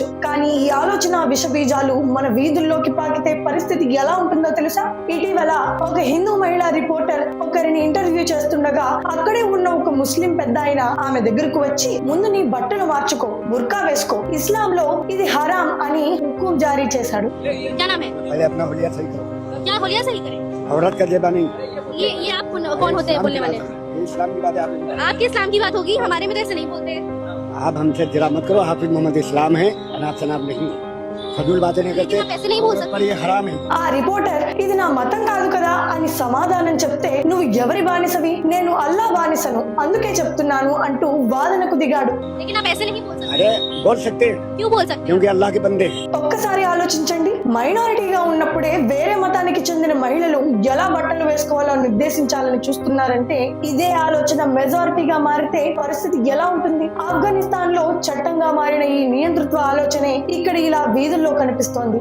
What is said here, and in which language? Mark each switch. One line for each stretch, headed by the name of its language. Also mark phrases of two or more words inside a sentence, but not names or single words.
Telugu: కానీ ఈ ఆలోచన విషబీజాలు మన వీధుల్లోకి పాకితే పరిస్థితి ఎలా ఉంటుందో తెలుసా? ఇటీవల ఒక హిందూ మహిళా రిపోర్టర్ ఒకరిని ఇంటర్వ్యూ చేస్తుండగా అక్కడే ఉన్న ఒక ముస్లిం పెద్ద ఆయన ఆమె దగ్గరకు వచ్చి, ముందు నీ బట్టలు మార్చుకో, బుర్కా వేసుకో, ఇస్లాం లో ఇది హరాం అని హుకుం జారీ చేశాడు.
Hindi: औरत का जेबा नहीं। ये आप कौन होते हैं बोलने वाले? इस्लाम की बात है। आपके इस्लाम की बात होगी, हमारे में तो ऐसे नहीं बोलते। आप हमसे जरा मत करो, हाफिज मोहम्मद इस्लाम है, अनाप शनाप नहीं, फजूल बातें नहीं करते, आप ऐसे नहीं बोल सकते। पर ये हराम है।
Telugu: ఆ రిపోర్టర్ ఇది నా మతం కాదు కదా అని సమాధానం చెప్తే, నువ్వు ఎవరి బానిసవి? నేను అల్లా బానిసను, అందుకే చెప్తున్నాను అంటూ వాదనకు దిగాడు.
Hindi: लेकिन आप ऐसे नहीं बोल सकते। अरे बोल सकते हैं, क्यों बोल सकते? क्योंकि अल्लाह के बंदे।
Telugu: ఒక్కసారి ఆలోచించండి. మైనారిటీగా ఉన్నప్పుడే వేరే మతానికి చెందిన మహిళలు ఎలా బట్టలు వేసుకోవాలో నిర్దేశించాలని చూస్తున్నారంటే, ఇదే ఆలోచన మెజారిటీగా మారితే పరిస్థితి ఎలా ఉంటుంది? ఆఫ్ఘనిస్తాన్ లో చట్టంగా మారిన ఈ నియంతృత్వ ఆలోచనే ఇక్కడ ఇలా వీధుల్లో కనిపిస్తోంది.